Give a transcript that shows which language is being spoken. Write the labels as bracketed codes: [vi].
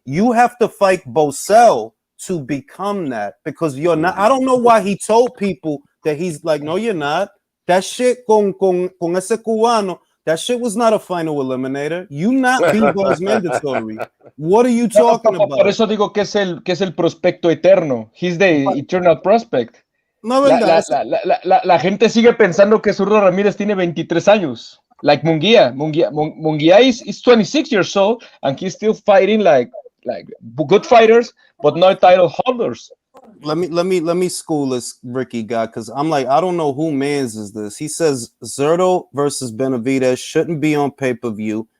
[en] You have to fight Bosell to become that because you're not. I don't know why he told people that he's like, no, you're not. That shit [es] con ese cubano. [en] That shit was not a final eliminator. You not Bebo's mandatory. What are you talking about? [es] Por eso digo que es el prospecto eterno. [en] He's the eternal prospect. [es] No, verdad. La gente sigue pensando que Zurdo Ramírez tiene 23 años. [en] Like Munguia. Munguia is 26 years old and he's still fighting like good fighters, but not title holders. Let me school this Ricky guy because I'm like, I don't know who mans is this. He says Zerto versus Benavidez shouldn't be on pay-per-view.